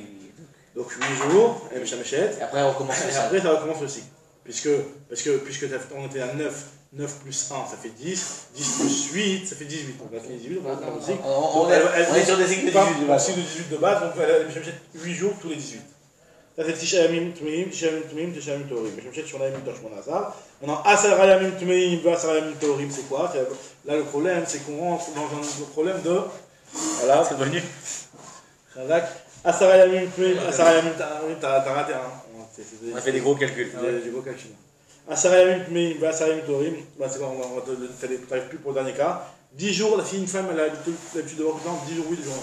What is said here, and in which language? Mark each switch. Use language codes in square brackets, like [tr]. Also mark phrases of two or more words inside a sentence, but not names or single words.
[fr] Donc 8 jours, elle est Meshameshet. Et après on recommence le cycle. Après ça recommence le cycle. Puisque on était à 9 plus 1, ça fait 10. 10 plus 8, ça fait 18. Donc, elle a 18, donc on recommence le cycle. On est sur des cycles de 18 de base. Cycle de 18 de base, donc elle a 8 jours tous les 18. Ça fait [he] תשעה ימים טמאים, תשעה ימים טהורים. משמשת שמונה ימים תשמונה עשר. Maintenant, עשרה ימים טמאים, עשרה ימים טהורים, [fr] c'est quoi? Là, le problème, c'est qu'on rentre dans un problème de. Voilà. C'est revenu. [he] עשרה ימים טמאים, עשרה ימים טהורים, [fr] t'as raté, hein. On a fait des gros calculs. Des gros calculs. [he] עשרה ימים טמאים, עשרה ימים טהורים, [fr] c'est quoi? On va te faire des plus pour le dernier cas. 10 jours, la fille, une femme, elle a l'habitude de voir tout le temps, 10 jours oui, 10 jours non.